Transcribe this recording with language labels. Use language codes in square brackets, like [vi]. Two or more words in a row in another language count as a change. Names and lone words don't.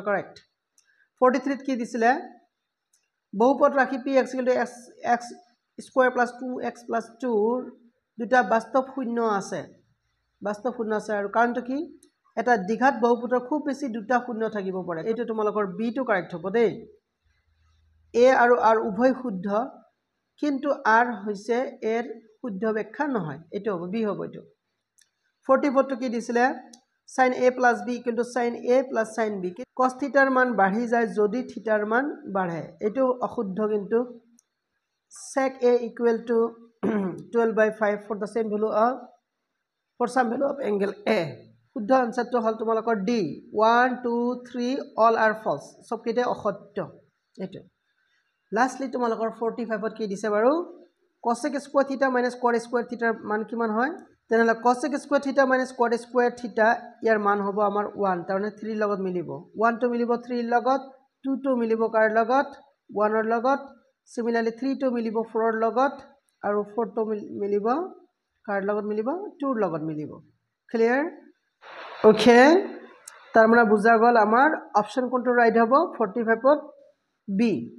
[as] কারেক্ট 43 ত কি দিছিলে বহুপদ ৰাশি [en] p x square plus 2x plus 2 [as] দুটা বাস্তৱ শূন্য আছে আৰু কাৰণটো কি এটা দ্বিঘাত বহুপদৰ খুব বেছি দুটা শূন্য থাকিব পাৰে এটো তোমালোকৰ b টো কারেক্ট হ'ব দেই a আৰু r উভয় শুদ্ধ কিন্তু r হৈছে এর শুদ্ধ ব্যাখ্যা নহয় এটো হ'ব b হ'ব এটো 44 টো কি দিছিলে [en] sin a plus b equal to sin a plus sin b cos theta [as] ৰ মান বাঢ়ি যায় যদি theta ৰ মান বাঢ়ে এটো অশুদ্ধ কিন্তু [en] sec a equal to 12/5 for the same value of angle a [as] শুদ্ধ আনসারটো হল তোমালোকৰ [en] d 1 2 3 all are false [as] সব কেইটা অসত্য এটো লাস্টলি তোমালোকৰ 45 ত কি দিছে বাৰু [en] cosec square theta minus cot square theta [as] ৰ মান কিমান হয় তেনেহলে cosec [en] square theta minus cot square theta [as] ইয়াৰ মান হ'ব আমাৰ 1 তাৰমানে 3 ৰ লগত মিলিব 1 টো মিলিব 3 ৰ লগত 2 টো মিলিব কাৰ লগত 1 ৰ লগত সিমিলাৰলি 3 টো মিলিব 4 ৰ লগত আৰু 4 টো মিলিব কাৰ লগত মিলিব 2 ৰ লগত মিলিব [en] clear okay [as] তাৰমানে বুজা গল আমাৰ অপচন কোনটো ৰাইট হ'ব 45 ত বি